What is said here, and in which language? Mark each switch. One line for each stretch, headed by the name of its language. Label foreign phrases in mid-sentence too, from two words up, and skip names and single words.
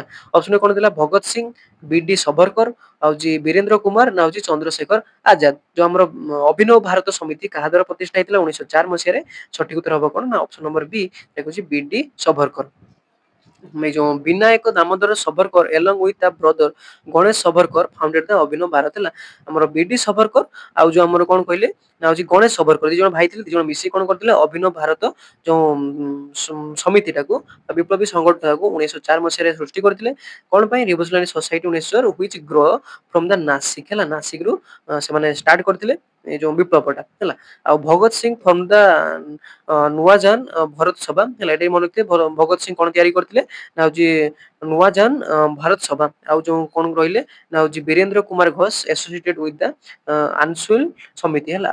Odia: ଅପସନ କଣ ଥିଲା? ଭଗତ ସିଂ, ବି ଡି ସବରକର, ଆଉ ଜି ବୀରେନ୍ଦ୍ର କୁମାର ନା ହଉଛି ଚନ୍ଦ୍ରଶେଖର ଆଜାଦ। ଯୋଉ ଆମର ଅଭିନବ ଭାରତ ସମିତି କାହା ଦ୍ଵାରା ପ୍ରତିଷ୍ଠା ହେଇଥିଲା 1904 ମସିହାରେ? ସଠିକ ଉତ୍ତର ହବ କଣ? ନା
English: option number B
Odia: ଦେଖୁଛି ବି ଡି ସବରକର। ଯୋଉ ବିନାୟକ ଦାମୋଦର ସବରକର
English: along with
Odia: ତା ବ୍ରଦର ଗଣେଶ ସବରକର
English: founded the
Odia: ଅଭିନବ ଭାରତ ହେଲା। ଆମର ବିଡି ସବରକର ଆଉ ଯୋଉ ଆମର କଣ କହିଲେ ନା ହଉଛି ଗଣେଶ ସବରକର ଦି ଜଣ ଭାଇ ଥିଲେ। ଦି ଜଣ ମିଶିକି କଣ କରିଥିଲେ? ଅଭିନବ ଭାରତ ଯୋଉ ସମିତିଟାକୁ ବିପ୍ଳବୀ ସଂଗଠନକୁ 1904 ମସିହାରେ ସୃଷ୍ଟି କରିଥିଲେ। କଣ ପାଇଁ?
English: revolutionary society
Odia: 1904
English: which grow from the
Odia: ନାସିକ ହେଲା। ନାସିକରୁ ସେମାନେ ଷ୍ଟାର୍ଟ କରିଥିଲେ ଏ ଯୋଉ ବିପ୍ଳବଟା ହେଲା। ଆଉ ଭଗତ ସିଂ
English: from the
Odia: ନୂଆଜାନ ଭରତ ସଭା ହେଲା। ଏଟା ମନେ ରଖିଥିବେ ଭଗତ ସିଂ କଣ ତିଆରି କରିଥିଲେ? ନା ହଉଛି ନୂଆଜାନ ଭାରତ ସଭା। ଆଉ ଯୋଉ କଣ ରହିଲେ ନା ହଉଛି ବୀରେନ୍ଦ୍ର କୁମାର ଘୋଷ
English: associated with the
Odia: ଆନସୁଲ ସମିତି ହେଲା।